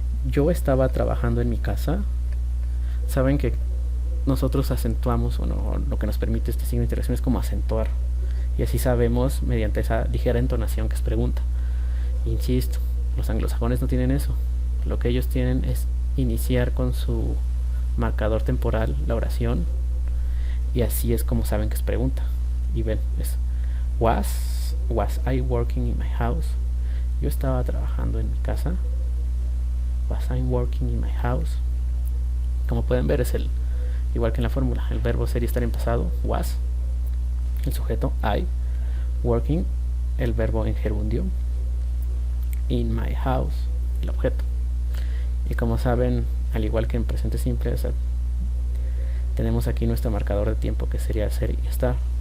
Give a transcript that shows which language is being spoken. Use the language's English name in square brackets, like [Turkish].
[Spanish] Yo estaba trabajando en mi casa. Saben que nosotros acentuamos, o no, lo que nos permite este signo de interrogación es como acentuar, y así sabemos mediante esa ligera entonación que es pregunta. Insisto, los anglosajones no tienen eso. Lo que ellos tienen es iniciar con su marcador temporal la oración, y así es como saben que es pregunta. Y ven, es [English] was I working in my house. [Spanish] Yo estaba trabajando en mi casa. [English] Was I working in my house. [Spanish] Como pueden ver, es el igual que en la fórmula, el verbo ser y estar en pasado, was, el sujeto I, working, el verbo en gerundio, [English] in my house, [Spanish] el objeto. Y como saben, al igual que en presente simple, o sea, tenemos aquí nuestro marcador de tiempo, que sería ser y estar.